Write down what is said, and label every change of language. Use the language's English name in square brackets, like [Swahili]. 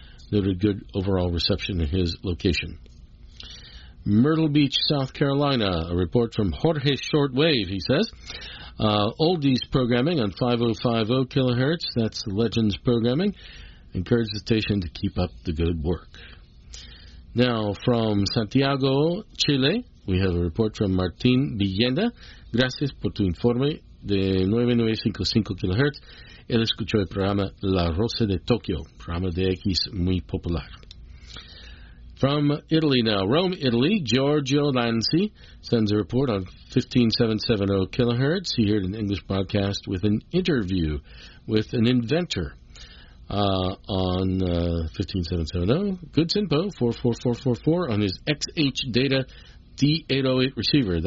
[English] Noted good overall reception in his location. Myrtle Beach, South Carolina, a report from Jorge Shortwave, he says. Oldies programming on 5050 kilohertz, that's Legends programming. Encourage the station to keep up the good work. Now, from Santiago, Chile, we have a report from Martin Villena. [Spanish] Gracias por tu informe de 9955 kilohertz. Él escuchó el programa La Rosa de Tokio, programa de X muy popular. [English] From Italy now, Rome, Italy, Giorgio Lanzi sends a report on 15770 kilohertz. He heard an English broadcast with an interview with an inventor on 15770. Good Sinpo, 44444 on his XH Data D808 receiver.